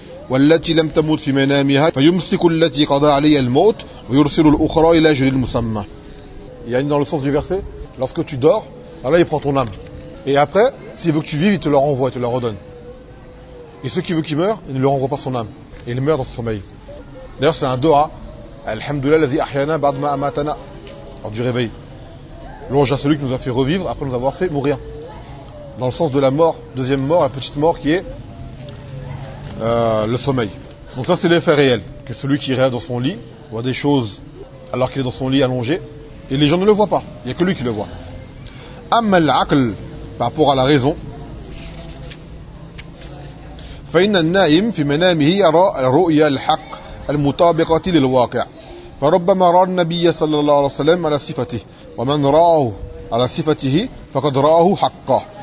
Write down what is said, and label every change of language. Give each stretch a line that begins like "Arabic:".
Arabic: والتي لم تموت في منامها فيمسك التي قضى عليها الموت ويرسل الاخرى الى اجل المسمى.
French: Il y a une dans le sens du verset, lorsque tu dors, Allah il prend ton âme. Et après, s'il veut que tu vives, il te la renvoie, il te la redonne. Et ceux qui veulent qu'il meure, il ne lui renvoie pas son âme. Et il meurt dans son sommeil. D'ailleurs, c'est un doa.
Arabic: Alhamdulillah alladhi ahyana ba'd ma amatana.
French: Lors du réveil. Louange à celui qui nous a fait revivre après nous avoir fait mourir. Dans le sens de la mort, deuxième mort, la petite mort qui est. Le sommeil. Donc ça c'est l'effet réel, que celui qui rêve dans son lit voit des choses alors qu'il est dans son lit allongé et les gens ne le voient pas, il n'y a que lui qui le voit.
Arabic: Amma al-aql,
French: par rapport à la raison,
Arabic: فإن النائم في منامه يرى الرؤيا الحق المطابقة للواقع فربما رأى النبي صلى الله عليه وسلم على صفته ومن رآه على صفته فقد رآه حقا.